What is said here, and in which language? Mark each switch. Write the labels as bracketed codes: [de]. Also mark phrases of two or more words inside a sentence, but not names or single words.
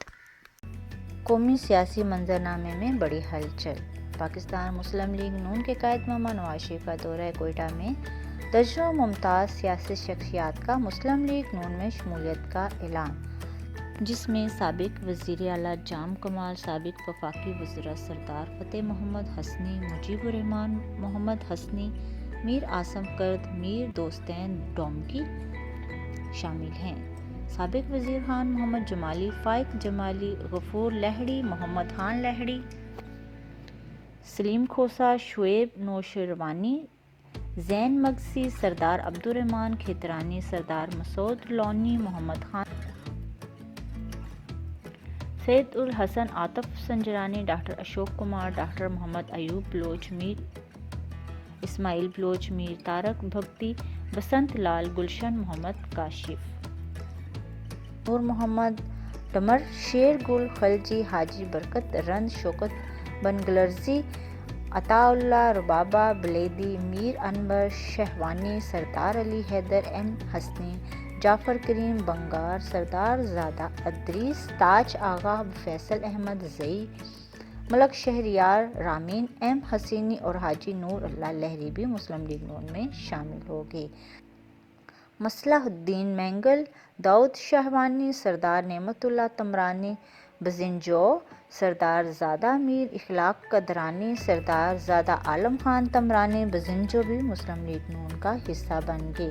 [ur] قومی سیاسی منظرنامے میں بڑی ہلچل. پاکستان مسلم لیگ نون کے قائد محمد نواز شریف کا دورہ کوئٹہ میں درجنوں ممتاز سیاسی شخصیات کا مسلم لیگ نون میں شمولیت کا اعلان، جس میں سابق وزیر اعلیٰ جام کمال، سابق وفاقی وزیر سردار فتح محمد حسنی، مجیب الرحمان محمد حسنی، میر عاصم کرد، میر دوستین ڈومکی شامل ہیں. سابق وزیر خان محمد جمالی، فائق جمالی، غفور لہڑی، محمد خان لہڑی، سلیم کھوسہ، شعیب نوشیروانی، زین مگسی، سردار عبدالرحمان کھیترانی، سردار مسعود لونی، محمد خان, سید الحسن عاطف سنجرانی، ڈاکٹر اشوک کمار، ڈاکٹر محمد ایوب بلوچ، میر اسماعیل بلوچ، میر طارق بھکتی, बसंत लाल, गुलशन मोहम्मद काशिफ, नूर मोहम्मद डमर, शेर गुल खलजी, हाजी बरकत رند، شوکت بنگلزئی، عطاء اللہ ربابہ بلیدی، میر انور شاہوانی، سردار علی حیدر این حسنی، جعفر کریم بنگر، سردار زادہ ادریس، تاج آغا، فیصل احمد زئی، ملک شہریار، رامین ایم حسینی اور حاجی نور اللہ لہڑی بھی مسلم لیگ نون میں شامل ہوں گے. مصلاح الدین مینگل، داؤد شاہوانی، سردار نعمت اللہ تمرانی بزنجو، سردار زادہ میر اخلاق قدرانی، سردار زادہ عالم خان تمرانی بزنجو بھی مسلم لیگ نون کا حصہ بن گئے.